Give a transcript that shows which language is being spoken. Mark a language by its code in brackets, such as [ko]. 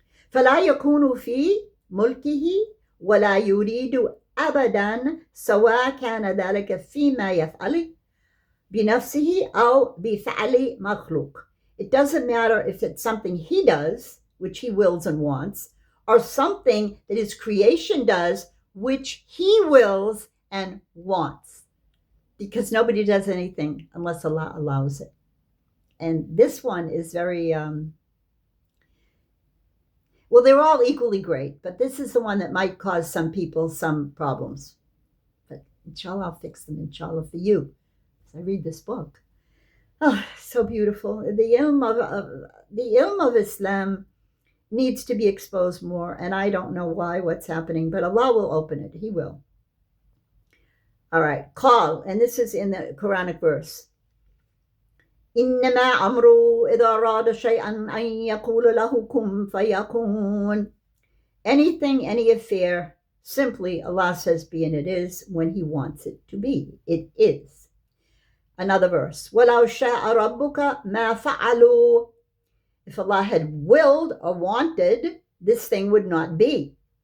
[ar] فلا يكون في ملكه ولا يريد أبدا سواء كان ذلك فيما يفعل بنفسه أو بفعل مخلوق. [en] It doesn't matter if it's something he does, which he wills and wants, or something that his creation does, which he wills and wants. Because nobody does anything unless Allah allows it. And this one is very, well, they're all equally great, but this is the one that might cause some people some problems. But inshallah, I'll fix them, inshallah, for you. As I read this book. Oh, so beautiful. The ilm of Islam needs to be exposed more, and I don't know why, what's happening, but Allah will open it. He will. All right, call, and this is in the Quranic verse. [ar] إنما أمره إذا أراد شيئا أن يقول له كن فيكون. [en] Anything, any affair, simply Allah says be and it is when He wants it to be. It is. Another verse. [ar] وَلَوْ شَاءَ رَبُّكَ مَا فَعَلُوا. [en] If Allah had willed or wanted, this thing would not be.